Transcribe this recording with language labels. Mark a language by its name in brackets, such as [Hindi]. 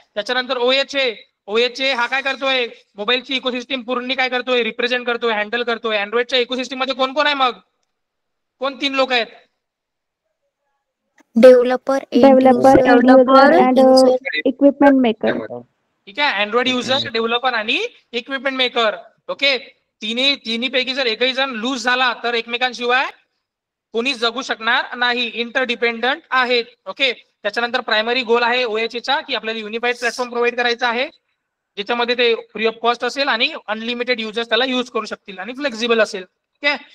[Marathi] त्याच्यानंतर OHA हा काय करतोय? मोबाईलची इकोसिस्टीम पूर्ण काय करतोय? रिप्रेझेंट करतोय, हँडल करतोय. अँड्रॉइडच्या इकोसिस्टीम मध्ये कोण कोण आहे मग? कोण 3 लोक आहेत? Developer [English] Developer, end user, and equipment maker. [Marathi] ठीक आहे. अँड्रॉइड युजर, डेव्हलपर आणि इक्विपमेंट मेकर. ओके, तिन्ही पैकी जर एकही जण लूज झाला तर एकमेकांशिवाय कोणी जगू शकणार नाही. इंटरडिपेंडंट आहेत. ओके. त्याच्यानंतर प्रायमरी गोल आहे OHAचा की आपल्याला युनिफाईड प्लॅटफॉर्म प्रोव्हाइड करायचा आहे ज्याच्यामध्ये ते फ्री ऑफ कॉस्ट असेल आणि अनलिमिटेड युजर्स त्याला युज करू शकतील आणि फ्लेक्झिबल असेल. ठीक आहे.